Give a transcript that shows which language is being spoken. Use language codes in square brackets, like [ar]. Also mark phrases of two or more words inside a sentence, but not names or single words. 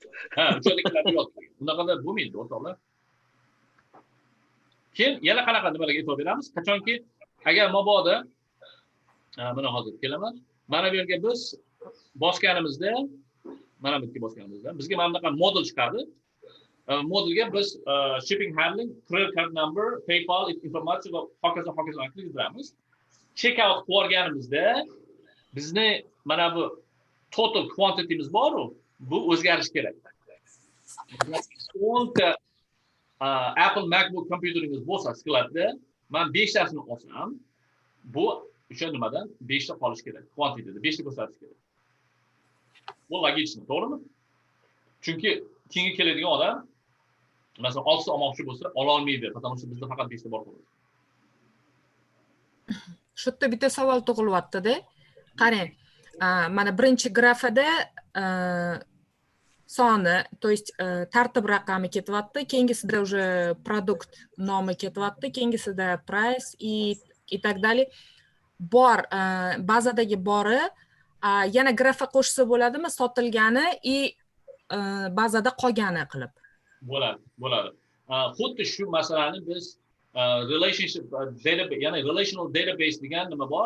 [uz] 3 oyda keladi yozib qo'yibdi. Bunaqada bo'lmaydi, o'rtoqlar. Keyin yana qanaqa nimalarga e'tibor beramiz? Qachonki agar mabodo mana hozir kelaman. Mana bu yerga biz bosganimizda, mana bu yerga bosganimizda bizga mana bunaqa modul chiqadi. Modulga biz [en] shipping handling, credit card number, [uz] PayPal informatsiya va hokazo kirgizamiz. Checkout qilganimizda bizni mana bu [en] total quantity'miz [uz] bor-ku, bu o'zgarish kerak. 10 ta Apple MacBook kompyuteringiz bo'lsa, skladda, men 5 tasini olsam, bu o'sha nimadan 5 ta qolish kerak. Quantity'da 5 ta ko'rsatish kerak. Bu logichmi, to'g'rimi? Chunki keyingi keladigan odam masalan 6 ta olmoqchi bo'lsa, ola olmaydi, [ru] потому что [uz] bizda faqat 5 ta bor bo'ladi. Shu yerda bitta savol tug'ilyapti-da. Qarang, mana birinchi grafada soni, [ru] то есть [uz] tartib raqami ketyapti, keyingisida уже produkt nomi ketyapti, keyingisida price [ru] и так далее. [uz] Bor, bazadagi bori, yana grafa qo'shsa bo'ladimi? Sotilgani и bazada qolgani qilib. Bo'ladi. Xuddi shu masalani biz [en] relationship database, [uz] ya'ni [en] relational database [uz] degan nima bor?